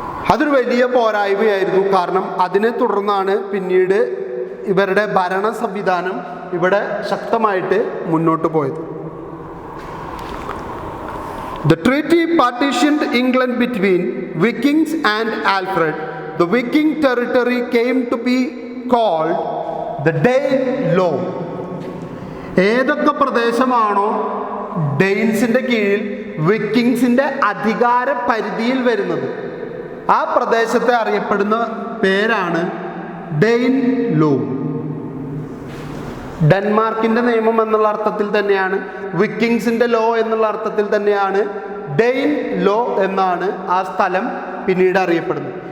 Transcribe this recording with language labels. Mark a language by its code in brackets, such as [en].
[ml] അതൊരു വലിയ പോരായ്മയായിരുന്നു. കാരണം അതിനെ തുടർന്നാണ് പിന്നീട് ഇവരുടെ ഭരണ സംവിധാനം ഇവിടെ ശക്തമായിട്ട് മുന്നോട്ട് പോയത്. [en] The treaty partitioned England between Vikings and Alfred. The Viking territory came to be called the Danelaw. [ml] ഏതൊക്കെ പ്രദേശമാണോ ഡെയിൻസിൻ്റെ കീഴിൽ വിക്കിങ്സിൻ്റെ അധികാര പരിധിയിൽ വരുന്നത്, ആ പ്രദേശത്തെ അറിയപ്പെടുന്ന പേരാണ് ഡെയിൻലോ. ഡെൻമാർക്കിൻ്റെ നിയമം എന്നുള്ള അർത്ഥത്തിൽ തന്നെയാണ്, വിക്കിങ്സിൻ്റെ ലോ എന്നുള്ള അർത്ഥത്തിൽ തന്നെയാണ് ഡെയിൻ ലോ എന്നാണ് ആ സ്ഥലം പിന്നീട് അറിയപ്പെടുന്നത്.